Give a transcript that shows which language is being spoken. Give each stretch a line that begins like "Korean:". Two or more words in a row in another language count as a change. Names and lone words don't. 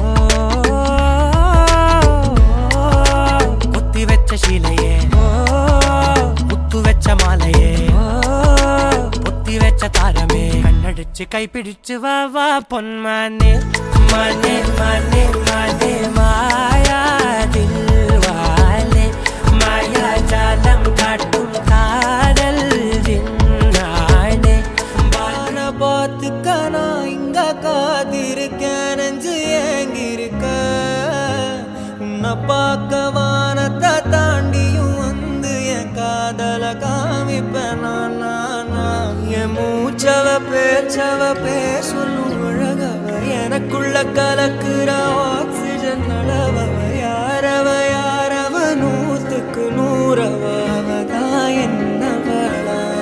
Malayalam: കൊത്തിവെച്ച ശിലയേ ഓ മുത്തുവെച്ച മാലയേ ഓ പൊത്തിവെച്ച താരമേ കണ്ണടിച്ച് കൈപിടിച്ച് വാ വാ പൊന്മാനെ മാനെ മാനെ മാനെ മായാ ദിൽവാലെ മായാ ജാലം കാട്ടും കാതൽ ജിന്നാനെ
Tamil: வான பார்த்துக்க நான் இங்க காத்திருக்கேன் நெஞ்சு ஏங்கிருக்க உன்னை பார்க்க வானத்தை தாண்டியும் வந்து என் காதல காமிப்பேன் நான் என் மூச்சவ பேசொல்லும் அழகவ எனக்குள்ள கலக்குற ஆக்சிஜன் அளவ யாரவ நூத்துக்கு நூறவ அவதான் என்னவளா